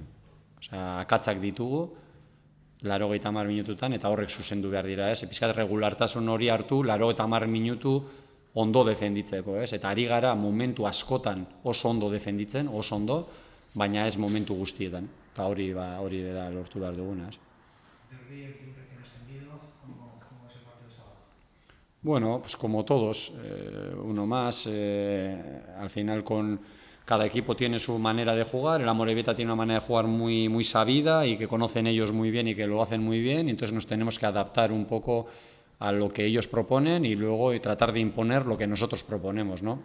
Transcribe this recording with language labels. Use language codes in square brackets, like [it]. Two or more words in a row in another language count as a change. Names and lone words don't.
[eu] Akatzak ditugu, 80 minututan, eta horrek zuzendu behar dira, pixkat regulartasun hori hartu, 80 minutu ondo defenditzeko, eta ari gara momentu askotan oso ondo defenditzen, oso ondo, baina ez momentu guztietan, eta hori da lortu behar duguna. [es] Derbi, el tiempo recién ascendido, ¿cómo es el partido de sábado? Bueno, pues como todos, uno más, al final con cada equipo tiene su manera de jugar, el Amorebieta tiene una manera de jugar muy sabida y que conocen ellos muy bien y que lo hacen muy bien, y entonces nos tenemos que adaptar un poco a lo que ellos proponen y luego tratar de imponer lo que nosotros proponemos, ¿no?